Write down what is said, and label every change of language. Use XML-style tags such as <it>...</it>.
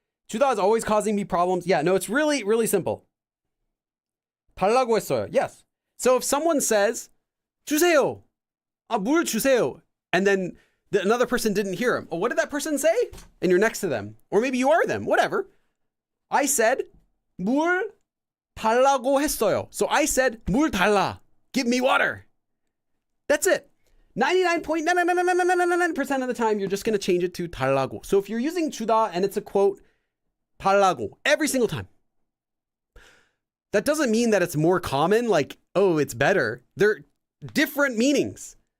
<en>주다 is always causing me problems. Yeah, no, it's really, really simple.</en> <ko>달라고 했어요. Yes.</ko> <en>So if someone says, 주세요.</en> <ko>물 주세요.</ko> <en>And then another person didn't hear him. Oh, what did that person say? And you're next to them. Or maybe you are them. Whatever. I said,</en> <ko>물 달라고 했어요.</ko> <en>So I said,</en> <ko>물 달라.</ko> <en>Give me water. That's it. 99.99999% of the time, you're just going to change it to 달라고. So if you're using 주다 and it's a quote, 달라고, every single time. That doesn't mean that it's more common, like, oh, it's better. They're different meanings.</en>